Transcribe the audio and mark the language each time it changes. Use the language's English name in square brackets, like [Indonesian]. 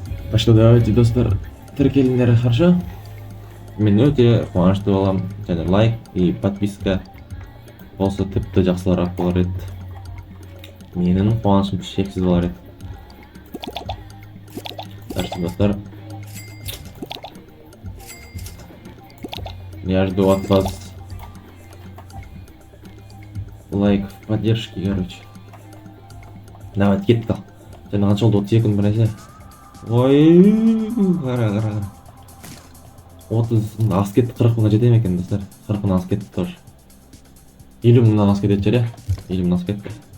[Russian] Так что давайте, [Kazakh] достар, тіркеліңдер, [Russian] хорошо? [Kazakh] Мен өте қуанышты болам. Және лайк [Russian] и подписка [Kazakh] болса тіпті жақсылырақ болар еді. Менің қуанышым шексіз болар еді. [Russian] Так что, [Kazakh] достар, [Russian] я жду от вас лайков, поддержки, короче. [Kazakh] Давайте, кеттік қал. Және қанша oldu? 30 секунд бір нәрсе. Ой, қара. 30 аз кетті, 40 мыңға жете ме екен, достар? 40 мың аз кетті тоже. 50 мыңнан аз кетеді жер, 50 мың аз кетті.